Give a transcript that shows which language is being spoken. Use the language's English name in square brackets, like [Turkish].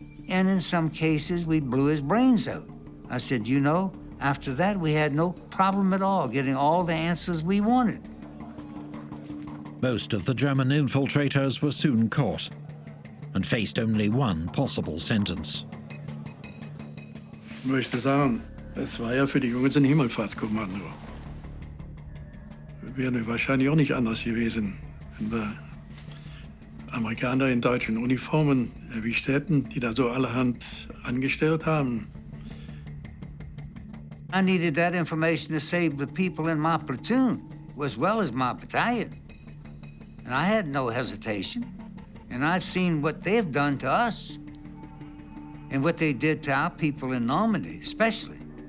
[English] And in some cases, we blew his brains out. I said, you know, after that, we had no problem at all getting all the answers we wanted. Most of the German infiltrators were soon caught and faced only one possible sentence. [German] Ich möchte sagen, es war ja für die Jungs ein Himmelfahrtskommando. Wäre wahrscheinlich auch nicht anders gewesen, wenn wir Amerikaner in deutschen Uniformen erwischt hätten, die da so allerhand angestellt haben. [English] I needed that information to save the people in my platoon, as well as my battalion. And I had no hesitation. And I've seen what they've done to us and what they did to our people in Normandy, especially.